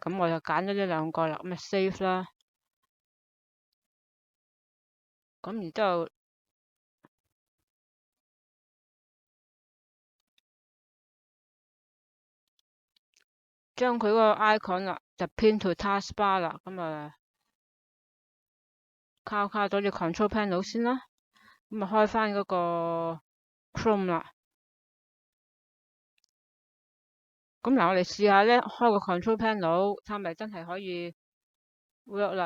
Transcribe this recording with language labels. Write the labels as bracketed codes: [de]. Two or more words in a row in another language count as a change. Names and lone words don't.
[yue] 咁我就揀咗呢兩個啦，咁咪 save 啦。咁然之後將佢嗰個 icon 啦就 [en] pin to taskbar [yue] 啦，咁啊交咗啲 [en] control panel [yue] 先啦，咁啊開翻嗰個 Chrome 啦。咁嗱，我哋試下咧開個 [en] control panel， [yue] 睇咪真係可以 work 啦。